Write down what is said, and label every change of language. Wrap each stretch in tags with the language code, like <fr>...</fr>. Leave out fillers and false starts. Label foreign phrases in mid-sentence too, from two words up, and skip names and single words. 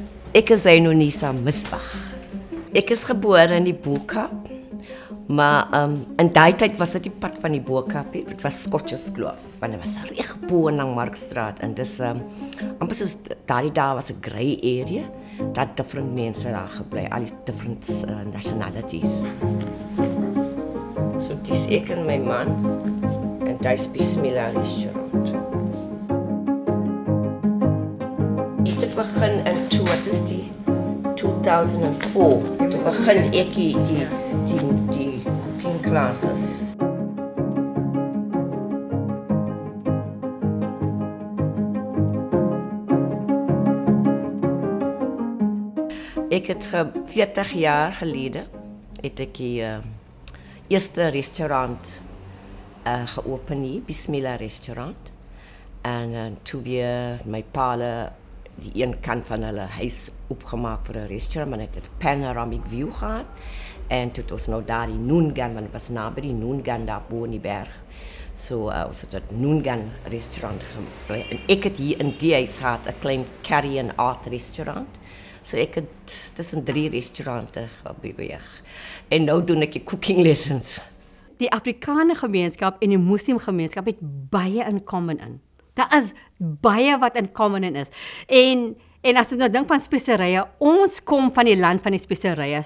<af>Ek is Zainonisa Misbach. Ek is gebore in die Bo-Kaap, maar in daai tyd was dit die pad van die Bo-Kaap, dit was Scotches Kloof, want dit was reg bo in Markstraat en dis amper soos daai dae was 'n</af> <en>grey area,</en> <af>dat different mense daar gebly, al die</af> <en>different nationalities.</en> <af>So dis ek en my man en dis Bismillah restaurant. Dit begin in 2004. Toen begin ek die</af> <en>cooking classes.</en> <af>Ek het 40 jaar gelede het ek die eerste restaurant geopen hier, Bismillah restaurant. En toe weer my paale die een kant van hulle huis opgemaak vir 'n restaurant, maar het 'n</af> <en>panoramic view</en> <af>gehad. En toe het ons nou daar die Noongan, want het was naby die Noongan daar bo in die berg. So ons het 'n Noongan restaurant gebly. En ek het hier in die huis gehad 'n klein</af> <en>curry and art restaurant.</en> <af>So ek het tussen 3 restaurante beweeg. En nou doen ek die</af> <en>cooking lessons.</en> <af>Die Afrikaner gemeenskap en die moslim gemeenskap het baie</af> <en>in common</en> <af>in. Daar is baie wat</af> <en>in common</en> <af>is. En as ons nou dink van speserye, ons kom van die land van die speserye.</af>